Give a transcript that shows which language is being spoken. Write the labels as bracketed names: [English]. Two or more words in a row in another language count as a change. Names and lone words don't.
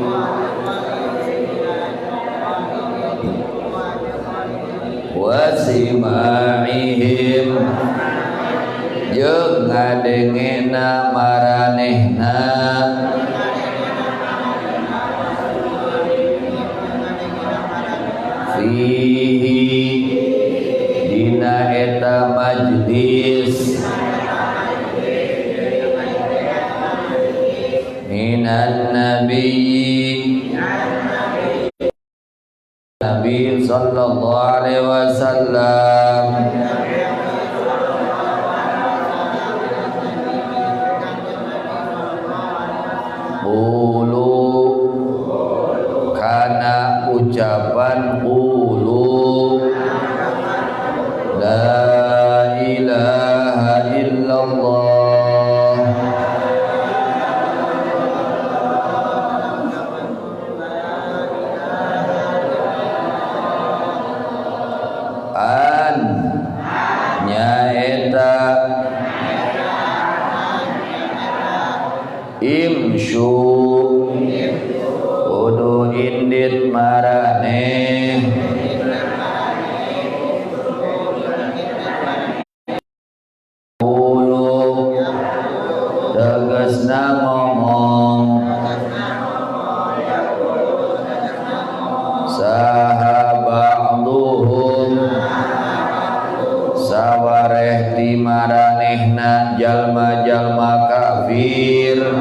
[Sundanese] wasima'ihim jeung ngadengena maranehna fihi dina eta majlis [Arabic] من النبي نبي صلى الله عليه وسلم قولوا [Sundanese] kana ucapan [Arabic] قولوا لا إله إلا الله [Sundanese] an nyaeta imsyu kudu indit maraneh tegasna ngomong saha ba'duhum sawareh ti maranehna jalma-jalma kafir